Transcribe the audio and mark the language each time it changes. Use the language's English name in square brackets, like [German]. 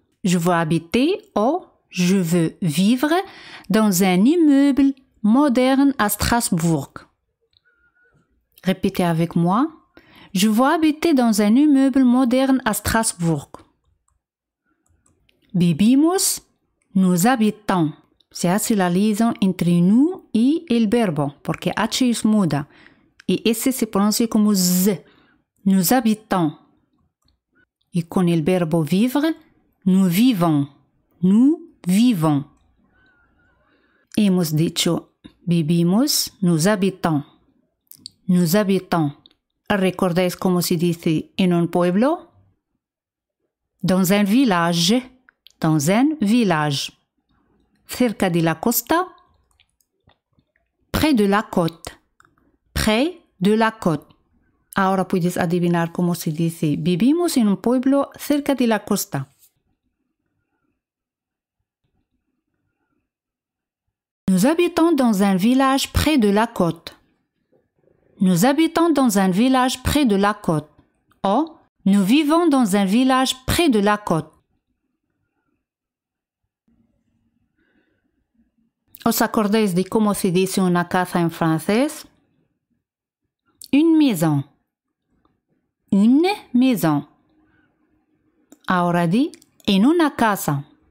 [French] Je veux habiter ou je veux vivre dans un immeuble moderne à Strasbourg. Répétez avec moi. Je veux habiter dans un immeuble moderne à Strasbourg. Vivimos, nous habitons. [Spanish] Se hace la liaison entre nous y el verbo, porque H es muda. Y S se pronuncia como Z. [French] Nous habitons. [Spanish] Y con el verbo [French] vivre, nous vivons. Nous vivons. [Spanish] Hemos dicho vivimos, [French] nous habitons. Nous habitons. [Spanish] ¿Recordáis cómo se dice en un pueblo? [French] Dans un village. Dans un village. [Spanish] Cerca de la costa. [French] Près de la côte. Près de la côte. [Spanish] Ahora puedes adivinar cómo se dice vivimos en un pueblo cerca de la costa. [French] Nous habitons dans un village près de la côte. Nous habitons dans un village près de la côte. O, nous vivons dans un village près de la côte. [Spanish] ¿Os acordáis de cómo se dice una casa en francés? [French] Une maison. Une maison. [Spanish] Ahora di en una casa.